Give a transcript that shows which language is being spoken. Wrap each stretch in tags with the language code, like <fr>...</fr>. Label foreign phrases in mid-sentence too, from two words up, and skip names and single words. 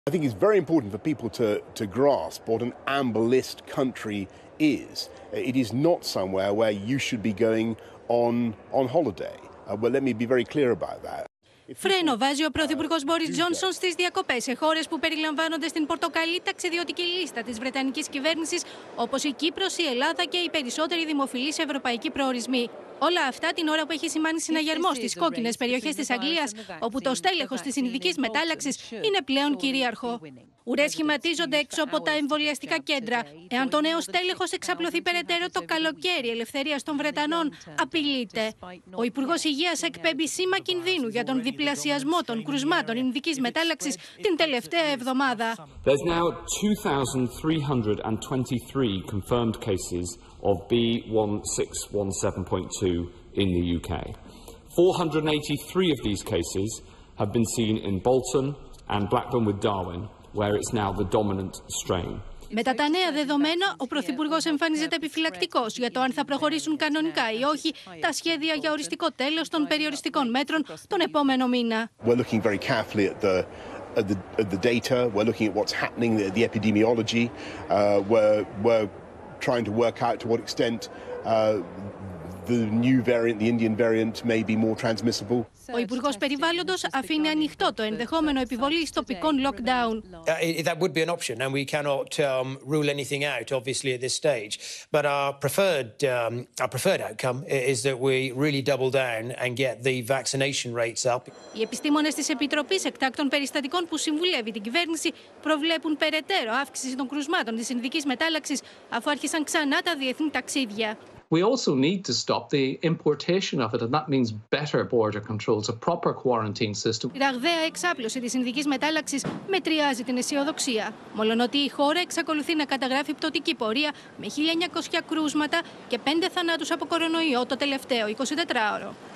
<en>I think it's very important for people to grasp what an amber list country is. It is not somewhere where you should be going on holiday. Well, let me be very clear about that.</en> <el>Φρένο βάζει ο Πρωθυπουργός Μπόρις Τζόνσον στις διακοπές σε χώρες που περιλαμβάνονται στην πορτοκαλί ταξιδιωτική λίστα της Βρετανικής κυβέρνησης, όπως η Κύπρος, η Ελλάδα και οι περισσότεροι δημοφιλείς ευρωπαϊκοί προορισμοί. Όλα αυτά την ώρα που έχει σημάνει συναγερμό στις κόκκινες περιοχές της Αγγλίας, όπου το στέλεχος της ινδικής μετάλλαξης είναι πλέον κυρίαρχο. Ουρές σχηματίζονται έξω από τα εμβολιαστικά κέντρα. Εάν το νέο στέλεχος εξαπλωθεί περαιτέρω το καλοκαίρι ελευθερίας των Βρετανών, απειλείται. Ο Υπουργός Υγείας εκπέμπει σήμα κινδύνου για τον διπλασιασμό των κρουσμάτων ινδικής μετάλλαξης την τελευταία εβδομάδα.</el> <en>There's now 2,323 confirmed cases of B1617.2 in the UK. 483 of these cases have been seen in Bolton and Blackburn with Darwin, where it's now the dominant strain.</en> <el>Μετά τα νέα δεδομένα, ο Πρωθυπουργός εμφανίζεται επιφυλακτικός για το αν θα προχωρήσουν κανονικά ή όχι τα σχέδια για οριστικό τέλος των περιοριστικών μέτρων τον επόμενο μήνα.</el> <en>We're looking very carefully at the data. We're looking at what's happening, the epidemiology. We're trying to work out to what extent the new variant, the Indian variant, may be more transmissible.</en> <el>Ο Υπουργός Περιβάλλοντος αφήνει ανοιχτό το ενδεχόμενο επιβολής τοπικών lockdown.</el> <en>That would be an option, and we cannot rule anything out, obviously, at this stage. But our preferred outcome is that we really double down and get the vaccination rates up.</en> <el>Οι επιστήμονες της Επιτροπής Εκτάκτων Περιστατικών που συμβουλεύει την κυβέρνηση προβλέπουν περαιτέρω αύξηση των κρουσμάτων της ινδικής μετάλλαξης, αφού άρχισαν ξανά τα διεθνή ταξίδια.</el> <en>We also need to stop the importation of it, and that means better border controls, a proper quarantine system.</en> <el>Η ραγδαία εξάπλωση της ινδικής μετάλλαξης μετριάζει την αισιοδοξία. Μολονότι η χώρα εξακολουθεί να καταγράφει πτωτική πορεία με 1.900 κρούσματα και 5 θανάτους από κορονοϊό το τελευταίο 24ωρο.</el>